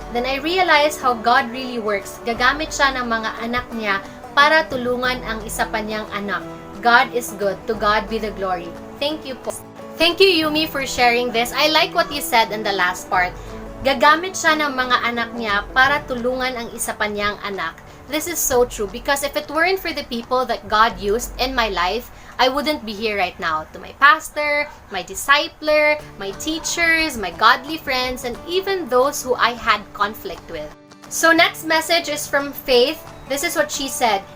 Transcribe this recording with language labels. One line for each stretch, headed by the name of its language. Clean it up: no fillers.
English: Then I realized how God really works.
Filipino: Gagamit siya ng mga anak niya para tulungan ang isa pa niyang anak.
English: God is good. To God be the glory. Thank you po. Thank you, Yumi, for sharing this. I like what you said in the last part.
Filipino: Gagamit siya ng mga anak niya para tulungan ang isa pa niyang anak.
English: This is so true because if it weren't for the people that God used in my life, I wouldn't be here right now. To my pastor, my discipler, my teachers, my godly friends, and even those who I had conflict with. So next message is from Faith. This is what she said.